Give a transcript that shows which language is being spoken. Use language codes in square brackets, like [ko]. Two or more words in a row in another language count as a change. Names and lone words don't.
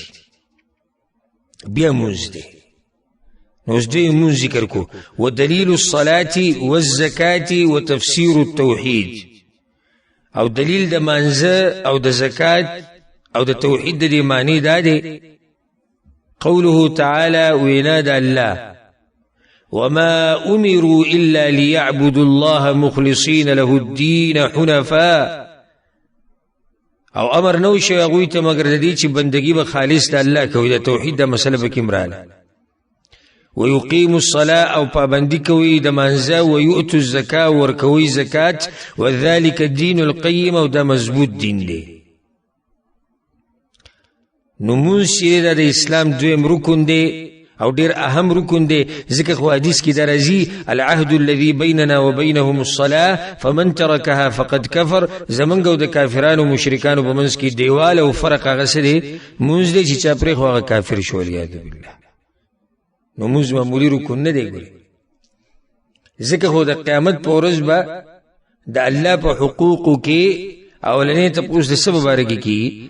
[ps] بیا مونځ دی. نو اوس دوی مونځ ذکر کو. [ar] ودلیل الصلاة والزکاة وتفسیر التوحید، [ps] او دلیل د مانځه او د زکات او د توحید د دې معنی دا دی [ar] قوله تعالی، [ps] وینا د الله [ar] وما امروا الا ليعبدوا الله مخلصين له الدين حنفاء، [ps] او امر نو شوی هغوی ته مګر د دې چې بندګي به خالص د الله کوي، د توحید د مسله به کې مراله. [ar] ويقيم الصلاة [ps] او پابندی کوي د مانځه، [ar] ويؤتوا الزکاة [ps] ورکوي زکات، [ar] وذلك الدين القیم، [ps] او دا مضبوط دین دی. نو مونځ چې د اسلام دویم رکن دی او ډیر اهم رکن دی، ځکه خو حدیث کې دا راځي [ar] العهد الذي بيننا وبينهم الصلاة فمن تركها فقد كفر. [ps] زمونږ او د کافرانو مشرکانو په منځ کې دیوال او فرق هغه څه دی؟ مونځ دی، چې چا پرېښو هغه کافر شو، [ar] والعیاذ بالله. [ps] نو مونځ معمولي رکن نه دی. ګورې ځکه خو د قیامت په ورځ به د الله په حقوقو کې اولنی تپوس د څه په باره کې کېږي؟